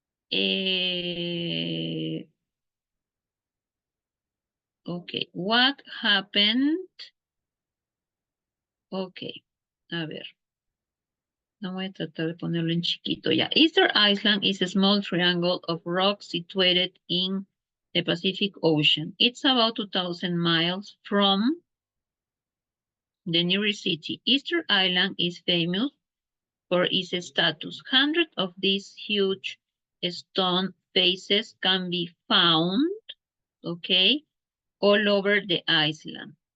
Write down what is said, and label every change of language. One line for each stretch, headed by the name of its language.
English: Eh, ok, what happened? Ok, a ver.
Spanish: No voy a tratar de ponerlo en chiquito ya.
English: Easter Island is a small triangle of rocks situated in the Pacific Ocean. It's about 2,000 miles from the nearest city. Easter Island is famous for its status. Hundreds of these huge stone faces can be found, okay, all over the island.